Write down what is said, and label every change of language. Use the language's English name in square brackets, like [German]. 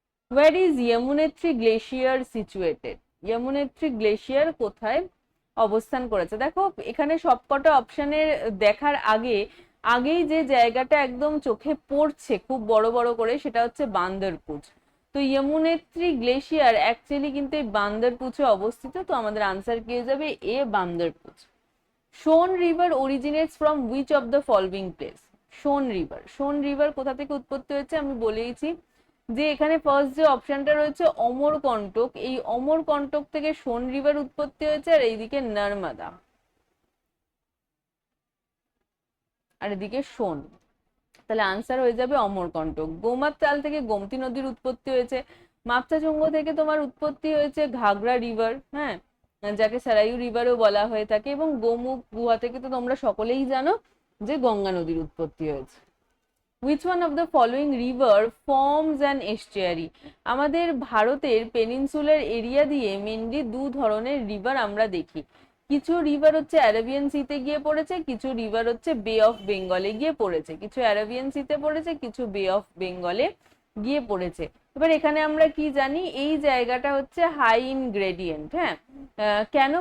[English] Where is Yamunetri Glacier situated? [Bangla] Yamunetri Glacier কোথায় অবস্থান করেছে? দেখো এখানে সবকটা অপশনের দেখার আগেই যে জায়গাটা একদম চোখে পড়ছে খুব বড় বড় করে, সেটা হচ্ছে বান্দরপুচ। তো যমুনেত্রী গ্লেশিয়ার অ্যাকচুয়ালি কিন্তু এই বান্দরপুচে অবস্থিত। তো আমাদের আনসার কি হয়ে যাবে? এ, বান্দরপুচ। [English] Son river originates from which of the following place? [Bangla] Soon river কোথা থেকে উৎপত্তি হয়েছে? আমি বলেইছি যে এখানে ফার্স্ট যে অপশনটা রয়েছে অমরকন্টক, এই অমরকন্টক থেকে সোন রিভার উৎপত্তি হয়েছে, আর এইদিকে নর্মদা, আর এদিকে সোন। তাহলে আনসার হয়ে যাবে অমরকন্টক। গোমাত তাল থেকে গোমতী নদীর উৎপত্তি হয়েছে। মাপচাচুঙ্গ থেকে তোমার উৎপত্তি হয়েছে ঘাগড়া রিভার, হ্যাঁ, যাকে সারাইউ রিভারও বলা হয়ে থাকে। এবং গোমুখ গুহা থেকে তো তোমরা সকলেই জানো যে গঙ্গা নদীর উৎপত্তি হয়েছে। [English] Which one of the following river forms an estuary? [Bangla] আমাদের ভারতের পেনিনসুলার এরিয়া দিয়ে মেনলি দু ধরনের রিভার আমরা দেখি। কিছু রিভার হচ্ছে অ্যারাবিয়ান সিতে গিয়ে পড়েছে, কিছু রিভার হচ্ছে বে অফ বেঙ্গলে গিয়ে পড়েছে। কিছু অ্যারাবিয়ান সিতে পড়েছে, কিছু বে অফ বেঙ্গলে গিয়ে পড়েছে। এবার এখানে আমরা কি জানি? এই জায়গাটা হচ্ছে [English] high in gradient, [Bangla] হ্যাঁ। কেন?